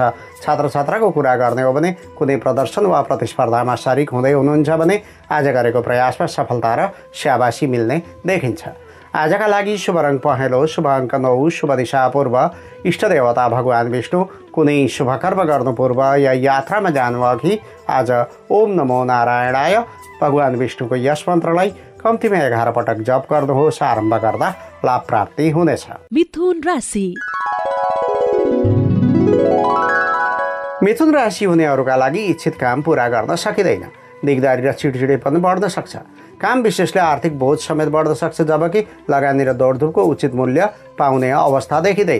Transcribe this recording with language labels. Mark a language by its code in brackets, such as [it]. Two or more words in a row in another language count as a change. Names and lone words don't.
[ne] छात्र छात्राको कुरा गर्ने हो भने कुनै प्रदर्शन वा प्रतिस्पर्धामा सरिक हुँदै हुनुहुन्छ भने आज गरेको प्रयासमा सफलता र स्याबासी मिल्ने देखिन्छ। आजका लागि शुभ रङ पहेँलो, शुभ अङ्क 9, शुभ दिशा पूर्व, इष्ट देवता भगवान् विष्णु, कुनै शुभ कर्म गर्नु पूर्व या यात्रामा जानु अघि आज [sa] ओम नमो नारायणाय [ne] भगवान् विष्णुको यस मन्त्रलाई कम्तीमा 11 पटक जप गर्नुहोस्। आरम्भ गर्दा लाभ प्राप्ति हुनेछ। मिथुन राशि हुनेहरूका लागि इच्छित काम पूरा गर्न सकिँदैन। दिगदारी र चिडचिडेपन बढ्न सक्छ। काम विशेषले आर्थिक बोझ समेत बढ्न सक्छ, जबकि लगानी र दौडधुपको उचित मूल्य पाउने अवस्था देखिँदैन।